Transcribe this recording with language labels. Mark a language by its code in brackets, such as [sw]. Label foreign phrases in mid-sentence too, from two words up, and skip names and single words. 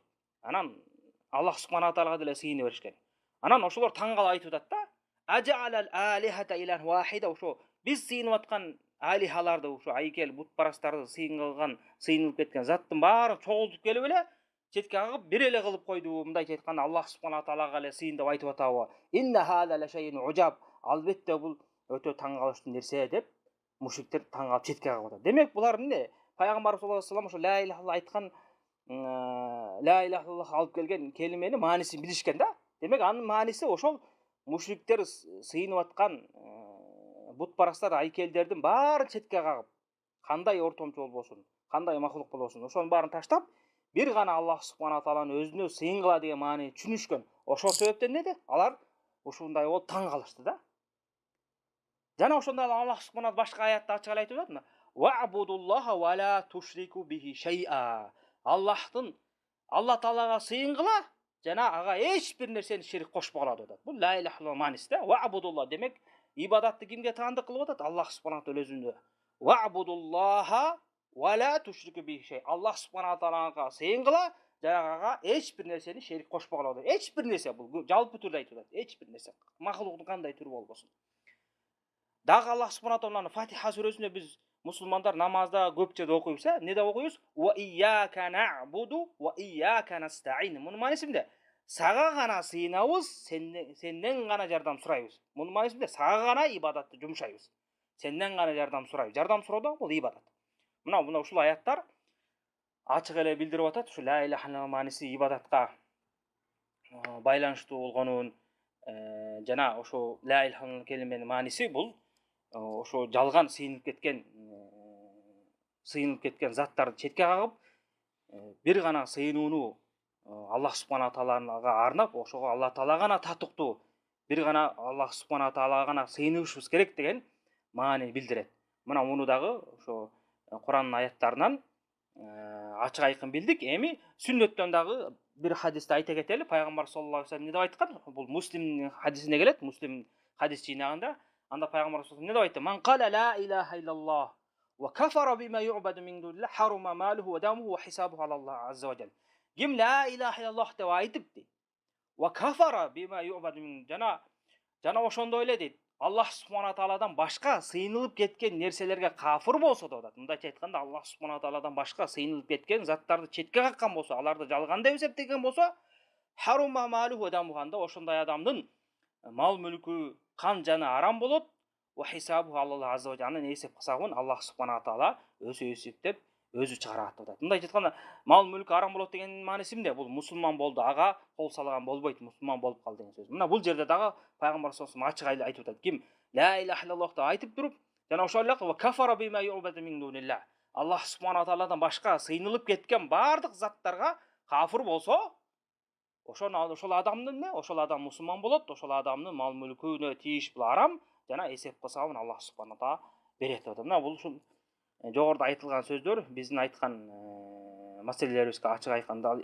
[ky] Анан Аллах субханала таалага деле сыйына беришкен. Анан ошолор таң калып айтып атат да, [ar] أجعل الآلهة إلها واحدا, [ky] ошо биз сыйынып аткан алихаларды, ошо айкел бутпарастарды сыйынылып кеткен заттын баарын чогултуп келип эле четке кагып бир эле кылып койду. Мындайча айтканда Аллах субханала таалага эле сыйын деп айтып атабы? [ar] إن هذا لشيء عجاب. [ky] Албетте бул өтө таң калыштуу нерсе деп мушриктер таң калып четке кагып атат. Демек, булар эмне? Пайгамбар [ar] صلى الله عليه وسلم [ky] ошо [ar] لا إله إلا الله [ky] айткан, [ar] لا إله إلا الله [ky] алып келген келимени маанисин билишкен да. Демек, анын мааниси ошол мушриктер сыйынып аткан бутпарастар, айкелдердин баарын четке кагып, кандай ортомчу болбосун, кандай махлук болбосун, ошонун баарын таштап, бир гана Аллах субханала тааланын өзүнө сыйынгыла деген маанини түшүнүшкөн. Ошол себептен эмне? Алар ушундай болуп таң калышты да. Жана ошондо Аллах субханала башка аятта ачык эле айтып атат. [ar] واعبدوا الله ولا تشركوا به شيئا. [ky] Алла таалага сыйынгыла жана ага эч бир нерсени шерик кошпогула деп атат. Бул [ar] لا إله إلا الله [ky] мааниси да. Вa'будуллах демек, ибадатты кимге таандык кылып атат? Аллах субханала таала өзүндө. [ar] واعبدوا الله ولا تشركوا به شيء. [ky] Аллах субханала таалага сыйынгыла жана ага эч бир нерсени шерик кошпогула деп. Эч бир нерсе, бул жалпы түрдө айтып атат. Эч бир нерсе, махлуктун кандай түрү болбосун. Дагы Аллах субханала тааланын Фатиха сүрөсүндө биз мусулмандар намазда көпчө окуйбуз, эмне деп окуйбуз? [ar] وإياك نعبد وإياك نستعين. [ky] Мунун мааниси эмне? Сага гана сыйынабыз, сенден гана жардам сурайбыз. Мунун мааниси эмне? Сага гана ибадатты жумшайбыз. Сенден гана жардам сурайбыз. Жардам суроо да бул ибадат. Мына ушул аяттар ачык эле билдирип атат, ушу [ar] لا إله إلا الله [ky] мааниси ибадатка байланыштуу болгонун, жана ошо [ar] لا إله إلا الله [ky] келименин мааниси бул ошо жалган сыйынып кеткен заттарды четке кагып, бир гана сыйынууну Аллах субхана таалага арнап, ошого Алла таала гана татыктуу, бир гана Аллах субхана таалага гана сыйынышыбыз керек деген маани билдирет. Мына муну дагы ошо Курандын аяттарынан ачык айкын билдик. Эми сүннөттөн дагы бир хадисти айта кетели. Пайгамбар [ar] صلى الله عليه وسلم [ky] эмне деп айткан? Бул Муслимдин хадисине келет. Муслим хадис жыйнагында. Анда пайгамбар [ar] صلى الله عليه وسلم [ky] эмне деп айтты? [ar] من قال لا إله إلا الله وكفر بما يعبد من دون الله حرم ماله ودمه وحسابه على الله عز وجل. [ky] Ким [ar] لا إله إلا الله [ky] деп айтыпты. [ar] وكفر بما يعبد من [ky] жана ошондой эле дейт. Аллах субхана тааладан башка сыйынылып кеткен нерселерге кафыр болсо да, мындайча айтканда Аллах субхана тааладан башка сыйынылып кеткен заттарды четке каккан болсо, аларды жалган деп эсептеген болсо, [ar] حرم ماله [ky] дамуханда ошондой адамдын мал мүлкү, кан жаны арам болот. [ar] وحسابه الله عز و [ky] жанын эсеп кысабын Аллах субхана таала өзү эсептеп, өзү чыгарат деп атат. Мындайча айтканда, мал мүлк арам болот дегендин мааниси эмне? Бул мусулман болду, ага кол салган болбойт, мусулман болуп кал деген сөз. Мына бул жерде дагы пайгамбар [ar] صلى الله عليه وسلم [ky] ачык айтып атат. Ким [ar] لا إله إلا الله [ky] деп айтып туруп, жана ошол эле [ar] وكفر بما يعبد من دون الله. [ky] Аллах субхана тааладан башка сыйынылып кеткен бардык заттарга кафыр болсо, ошол адамдын эмне? Ошол адам мусулман болот, ошол адамдын мал мүлкүнө тийиш бул арам, жана эсеп кысабын Аллах субхана таала берет деп атат. Мына бул ушул жогоруда айтылган сөздөр биздин айткан маселелерибизге ачык айкын далил.